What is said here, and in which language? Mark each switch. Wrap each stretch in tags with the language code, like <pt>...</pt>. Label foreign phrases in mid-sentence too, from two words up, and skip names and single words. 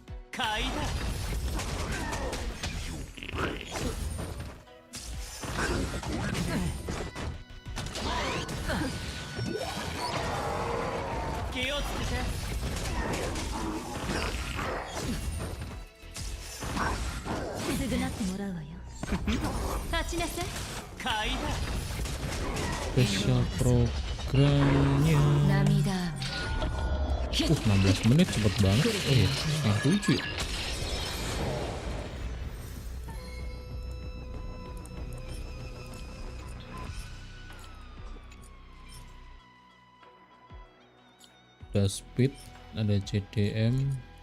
<ja>買いだ。気をつけて。償ってもらうわよ。立ちなさい。買いだ。</ja> <en>Special programnya.</en> <ja>涙</ja> <id>16 menit cepet banget. Oh iya, setengah 7 ya. Ada speed, ada CDM.</id>